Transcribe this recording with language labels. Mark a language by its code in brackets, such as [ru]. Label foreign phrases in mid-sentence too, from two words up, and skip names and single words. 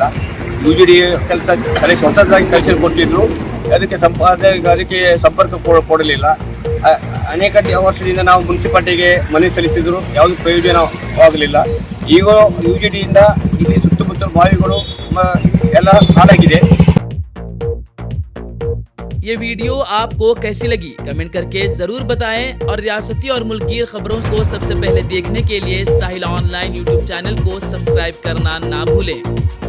[kn] ಯುಜಿಡಿ ಕೆಲಸ ಹೊಸದಾಗಿ ಕಲೆಕ್ಷನ್ ಕೊಟ್ಟಿದ್ರು, ಅದಕ್ಕೆ ಸಂಪರ್ಕ ಕೊಡಲಿಲ್ಲ. ಅನೇಕ ವರ್ಷದಿಂದ ನಾವು ಮುನ್ಸಿಪಾಲಿಟಿಗೆ ಮನವಿ ಸಲ್ಲಿಸಿದ್ರು, ಯಾವುದು ಪ್ರಯೋಜನ ಆಗಲಿಲ್ಲ. ಈಗ ಯುಜಿಡಿಯಿಂದ ಇಲ್ಲಿ ಸುತ್ತಮುತ್ತಲ ಬಾವಿಗಳು ಎಲ್ಲ ಹಾಳಾಗಿದೆ. [ur] یہ ویڈیو آپ کو کیسی لگی کمنٹ کر کے ضرور بتائیں اور ریاستی اور ملکی خبروں کو سب سے پہلے دیکھنے کے لیے ساحل آن لائن یوٹیوب چینل کو سبسکرائب کرنا نہ بھولیں.